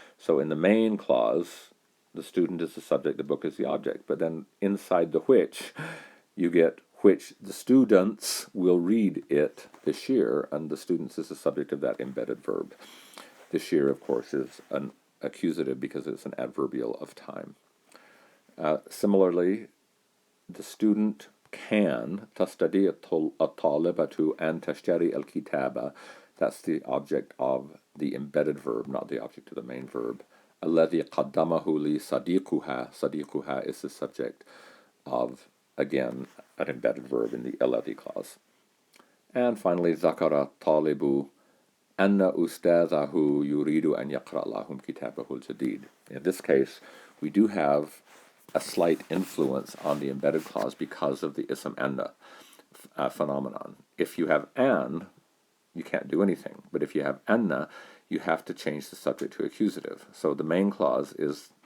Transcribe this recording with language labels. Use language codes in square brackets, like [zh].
[en] So in the main clause, the student is the subject, the book is the object. But then inside the which, you get which the students will read it this year, and the students is the subject of that embedded verb. This year, of course, is an accusative because it's an adverbial of time. Similarly, the student can [ar] تستطيع الطالبة أن تشتري الكتاب. [en] That's the object of the embedded verb, not the object of the main verb. [ar] الذي قدمه لي صديقها. [en] صديقها is the subject of, again, an embedded verb in the الذي clause. And finally, [ar] ذكر الطالب أن أستاذه يريد أن يقرأ لهم كتابه الجديد. [en] In this case, we do have a slight influence on the embedded clause because of the ism anna phenomenon. If you have an, you can't do anything. But if you have anna, you have to change the subject to accusative. So the main clause is